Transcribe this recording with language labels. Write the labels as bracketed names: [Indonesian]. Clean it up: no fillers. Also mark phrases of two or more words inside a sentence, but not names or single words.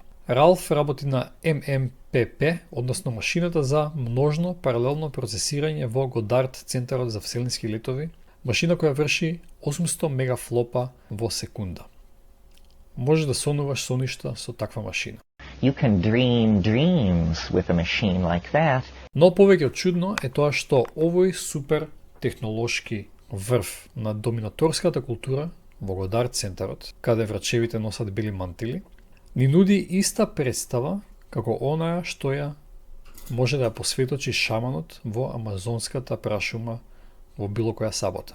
[Macedonian] Ралф работи на ММПП, односно машината за множно паралелно процесирање во Годард Центарот за вселенски летови, машина која врши 800 мегафлопа во секунда. Може да сонуваш соништа со таква машина. [English] You can dream dreams with a machine like that. [Macedonian] Но повеќе од чудно е тоа што овој супер технолошки врв на доминаторската култура во Годард Центарот, каде врачевите носат бели мантили, ни нуди иста представа како онаа што ја може да ја посветочи шаманот во амазонската прашума во било која сабота.